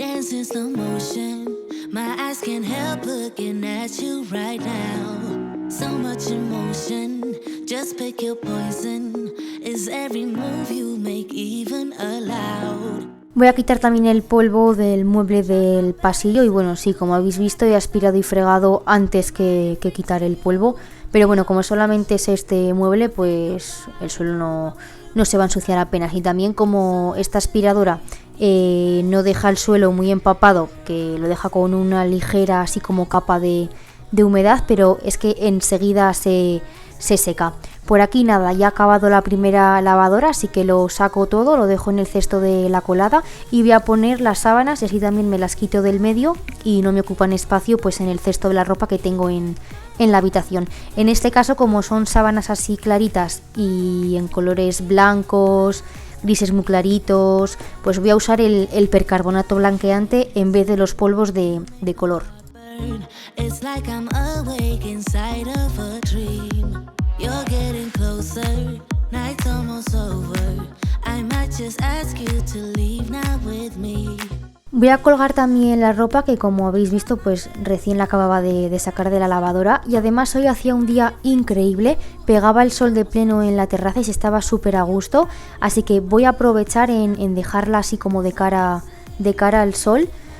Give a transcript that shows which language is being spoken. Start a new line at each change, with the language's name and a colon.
English: In slow motion, my eyes can't help looking at you right now. So much emotion, just pick your poison. Is every move you make even allowed?
Spanish: Voy a quitar también el polvo del mueble del pasillo y bueno, sí, como habéis visto he aspirado y fregado antes que quitar el polvo, pero bueno, como solamente es este mueble, pues el suelo no se va a ensuciar apenas. Y también como esta aspiradora no deja el suelo muy empapado, que lo deja con una ligera así como capa de humedad, pero es que enseguida se seca. Por aquí nada, ya ha acabado la primera lavadora, así que lo saco todo, lo dejo en el cesto de la colada y voy a poner las sábanas y así también me las quito del medio y no me ocupan espacio pues en el cesto de la ropa que tengo en la habitación. En este caso, como son sábanas así claritas y en colores blancos, grises muy claritos, pues voy a usar el percarbonato blanqueante en vez de los polvos de color.
English: It's like I'm awake inside of a dream. You're getting closer, night's almost over. I might just ask you to leave now with me.
Spanish: Voy a colgar también la ropa que, como habéis visto, pues recién la acababa de sacar de la lavadora y además hoy hacía un día increíble, pegaba el sol de pleno en la terraza y se estaba súper a gusto, así que voy a aprovechar en dejarla así como de cara al sol.